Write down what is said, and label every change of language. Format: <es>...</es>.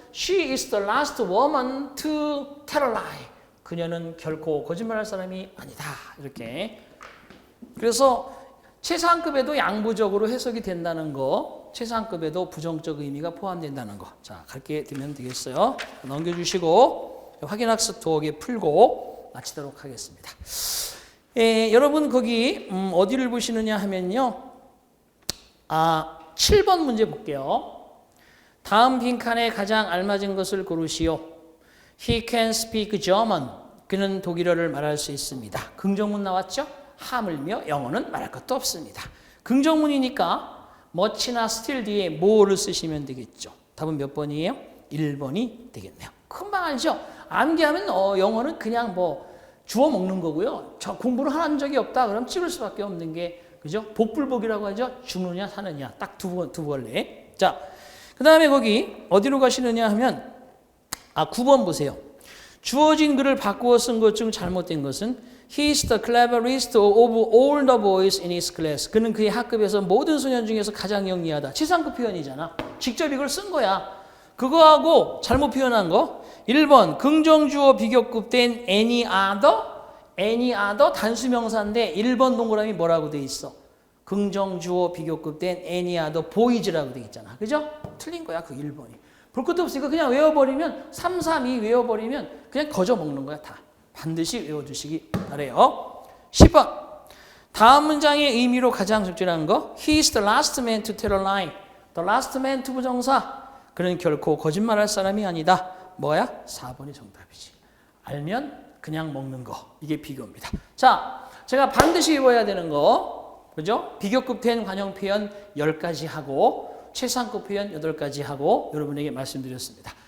<en>She is the last woman to tell a lie.</en> <ko>그녀는 결코 거짓말할 사람이 아니다. 이렇게. 그래서 최상급에도 양보적으로 해석이 된다는 거, 최상급에도 부정적 의미가 포함된다는 거. 자, 가르쳐 드리면 되겠어요. 넘겨주시고 확인학습 2개 풀고 마치도록 하겠습니다. 여러분 거기 어디를 보시느냐 하면요. 7번 문제 볼게요. 다음 빈칸에 가장 알맞은 것을 고르시오.</ko> <en>He can speak German.</en> <ko>그는 독일어를 말할 수 있습니다. 긍정문 나왔죠? 하물며 영어는 말할 것도 없습니다. 긍정문이니까 much나 still 뒤에 more를 쓰시면 되겠죠. 답은 몇 번이에요? 1번이 되겠네요. 금방 알죠? 암기하면 영어는 그냥 주워 먹는 거고요. 저 공부를 한 적이 없다 그럼 찍을 수밖에 없는 게 그죠? 복불복이라고 하죠. 죽느냐 사느냐 딱 두 벌레. 자, 그 다음에 거기 어디로 가시느냐 하면 9번 보세요. 주어진 글을 바꾸어 쓴 것 중 잘못된 것은</ko> <en>He's the cleverest of all the boys in his class.</en> <ko>그는 그의 학급에서 모든 소년 중에서 가장 영리하다. 치상급 표현이잖아. 직접 이걸 쓴 거야. 그거하고 잘못 표현한 거. 1번 긍정주어 비교급된 any other 단수명사인데 1번 동그라미 뭐라고 돼 있어? 긍정주어 비교급된</ko> <en>any other boys</en> <ko>라고 돼 있잖아. 그죠? 틀린 거야 그 1번이. 볼 것도 없으니까 그냥 외워버리면 3, 3, 2 외워버리면 그냥 거저 먹는 거야 다. 반드시 외워두시기 바래요. 10번 다음 문장의 의미로 가장 적절한 거</ko> <en>He is the last man to tell a lie. The last man 투부정사.</en> <ko>그는 결코 거짓말할 사람이 아니다. 뭐야? 4번이 정답이지. 알면 그냥 먹는 거. 이게 비교입니다. 자, 제가 반드시 외워야 되는 거. 그죠? 비교급 된 관형 표현 10가지 하고 최상급 표현 8가지 하고 여러분에게 말씀드렸습니다.</ko>